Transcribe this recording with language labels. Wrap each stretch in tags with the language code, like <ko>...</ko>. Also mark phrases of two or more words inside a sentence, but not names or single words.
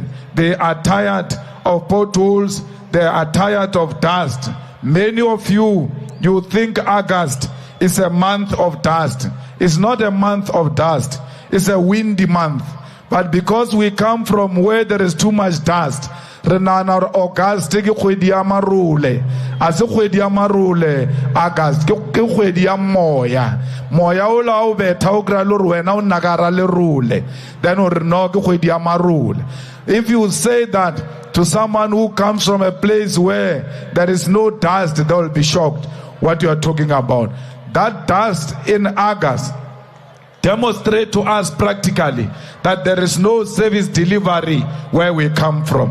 <en>They are tired of potholes. They are tired of dust. Many of you think August is a month of dust. It's not a month of dust. It's a windy month. But because we come from where there is too much dust,</en> <tn>renana August ke kgwedi ya marule. A se kgwedi ya marule, August ke kgwedi ya moya. Moya o la o betha o kra le wena o nagara le rule. Then o re no ke kgwedi ya marule.</tn> <en>If you say that to someone who comes from a place where there is no dust, they will be shocked what you are talking about. That dust in August demonstrate to us practically that there is no service delivery where we come from.</en>